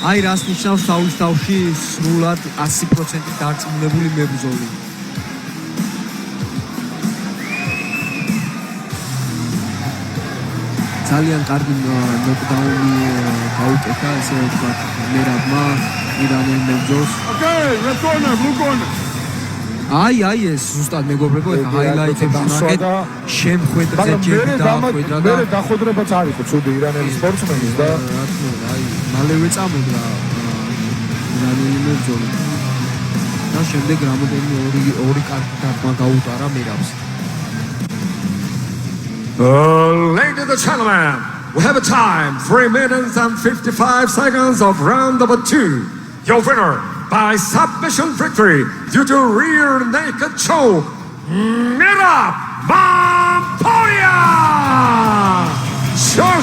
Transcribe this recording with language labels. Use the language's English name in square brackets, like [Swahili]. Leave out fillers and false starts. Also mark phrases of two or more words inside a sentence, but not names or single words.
[Georgian] აი რას ნიშნავს თავის თავში სრულად 100% დარწმუნებული მებრძოლი. ძალიან კარგი ნოკდაუნი გაუკეთა, ესე ვთქვათ, მერაბმა ირანელ მებრძოლს. [English] Okay, let's go now, blue corner. [Georgian] აი ეს ზუსტად მეგობრებო, ეხა ჰაილაიტებში ნაკეთ შემხვედრზე ჯერი დაახვედრა და მე დახვედრებაც არ იყო ცუდი ირანელი სპორტსმენის და რა თქმა უნდა, აი მალევე წამოდგა ირანელი მებრძოლი. და შემდეგ რამოდენიმე ორი კარგი დარტყმა გაუტარა მერაბს. [English] Ladies and gentlemen, we have a time 3 minutes and 55 seconds of round number 2. Your winner by submission victory due to rear naked choke, Merab Mamporia!